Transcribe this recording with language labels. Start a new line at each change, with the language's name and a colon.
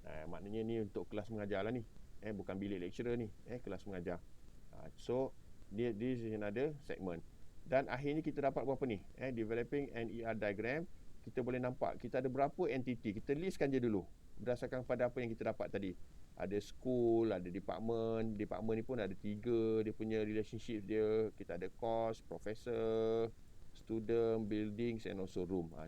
Malay: Maknanya ni untuk kelas mengajar lah ni. Bukan bilik lecturer ni, kelas mengajar.
English: So this is another segment.
Malay: Dan akhirnya kita dapat berapa ni?
English: Developing an ER diagram.
Malay: Kita boleh nampak kita ada berapa entity. Kita listkan je dulu berdasarkan pada apa yang kita dapat tadi. Ada school, ada department. Department ni pun ada 3 dia punya relationship dia. Kita ada course, professor, student, buildings
English: and also
Malay: room.